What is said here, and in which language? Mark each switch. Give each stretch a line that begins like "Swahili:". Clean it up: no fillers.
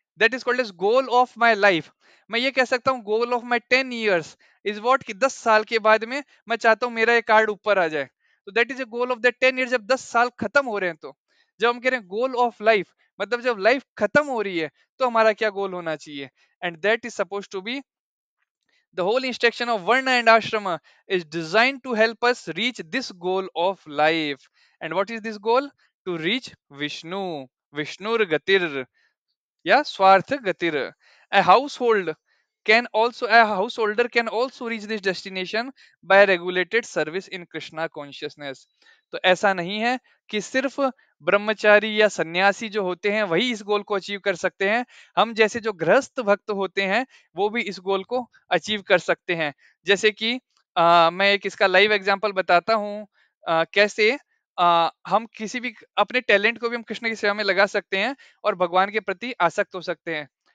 English: That is called as goal of my life.
Hindi: मैं ये कह सकता हूँ
English: goal of my 10 years is what
Hindi: कि 10 साल के बाद में मैं चाहता हूँ मेरा ये कार्ड ऊपर आ जाए.
English: तो that is a goal of that 10 years.
Hindi: जब 10 साल खत्म हो रहे हैं, तो जब हम कह रहे हैं गोल ऑफ लाइफ, मतलब जब लाइफ खत्म हो रही है तो हमारा क्या गोल होना चाहिए.
English: And that is suppose to be the whole instruction of Varna and Ashrama is designed to help us reach this goal of life. And what is this goal? To reach Vishnu. Vishnur Gatir. Yeah, Swarth Gatir. A household a householder can also reach this destination by regulated service in Krishna consciousness.
Hindi: तो ऐसा नहीं है कि सिर्फ ब्रह्मचारी या सन्यासी जो होते हैं वही इस गोल को अचीव कर सकते हैं. हम जैसे जो गृहस्थ भक्त होते हैं वो भी इस गोल को अचीव कर सकते हैं. जैसे कि मैं एक इसका लाइव एग्जांपल बताता हूँ. कैसे हम किसी भी अपने टैलेंट को भी हम कृष्ण की सेवा में लगा सकते हैं और भगवान के प्रति आसक्त हो सकते हैं.